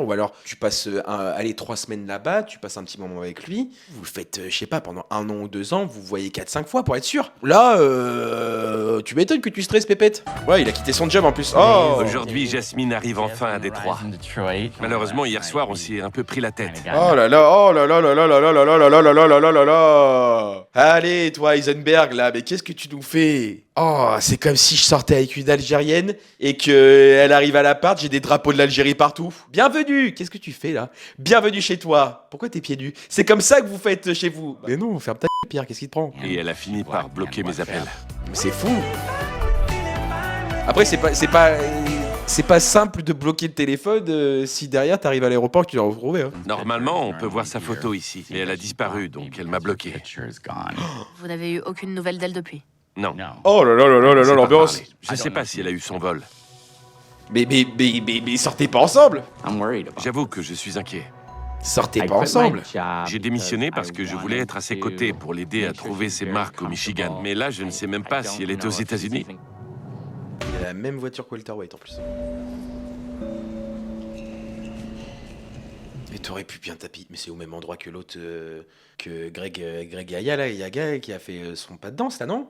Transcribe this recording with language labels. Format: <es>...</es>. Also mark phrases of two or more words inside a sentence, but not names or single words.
<fr>Ou alors, tu passes 3 semaines là-bas, tu passes un petit moment avec lui. Vous le faites, je sais pas, pendant 1 an ou 2 ans, vous voyez 4-5 fois pour être sûr. Là, tu m'étonnes que tu stresses, Pépette. Ouais, il a quitté son job en plus. Oh! Aujourd'hui, Jasmine arrive enfin à Détroit. Malheureusement, hier soir, on s'est un peu pris la tête. Oh là là, oh là là là là là là là là là là là là là là là. Allez, toi, Heisenberg, là, mais qu'est-ce que tu nous fais? Oh, c'est comme si je sortais avec une Algérienne et qu'elle arrive à l'appart, j'ai des drapeaux de l'Algérie partout. Bienvenue! Qu'est-ce que tu fais là? Bienvenue chez toi. Pourquoi t'es pieds nus? C'est comme ça que vous faites chez vous. Mais non, ferme ta Pierre, qu'est-ce qui te prend? Et elle a fini par bloquer mes appels. Mais c'est fou. Après, c'est pas simple de bloquer le téléphone si derrière t'arrives à l'aéroport que tu dois le retrouver. Hein. Normalement, on peut voir sa photo ici. Mais elle a disparu, donc elle m'a bloqué. Vous n'avez eu aucune nouvelle d'elle depuis? Non. Oh là là là là là là, l'ambiance. Je sais pas si elle a eu son vol. Mais sortez pas ensemble. J'avoue que je suis inquiet. Sortez pas ensemble. J'ai démissionné parce que je voulais être à ses côtés pour l'aider à trouver ses marques au Michigan. Mais là, je ne sais même pas si elle est aux États-Unis. Il a la même voiture que Walter White en plus. Mais t'aurais pu bien taper, mais c'est au même endroit que l'autre, que Greg Yaga qui a fait son pas de danse là, non?</fr>